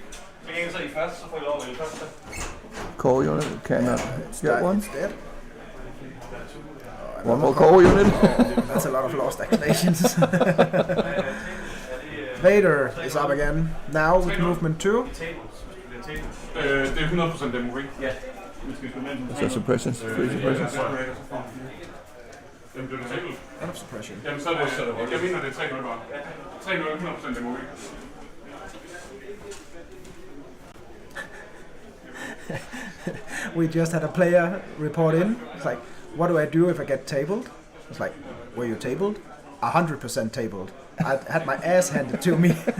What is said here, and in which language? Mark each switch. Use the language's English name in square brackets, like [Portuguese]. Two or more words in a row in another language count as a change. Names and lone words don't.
[English] Core unit cannot get Dead. one. It's dead. One more core unit. That's a lot of lost activations. Vader is up again. Now with movement 2. [Danish] Det er 100% demori. Ja. [English] So suppressions, 3 suppressions. [Danish] Jamen, det er table. [English] Out of suppression. [Danish] Jamen, så er det, jeg mener, det er 3-0 bare. 3-0, 100% demori. [English] We just had a player report in. It's like, what do I do if I get tabled? It's like, were you tabled? 100% tabled. I had my ass handed to me.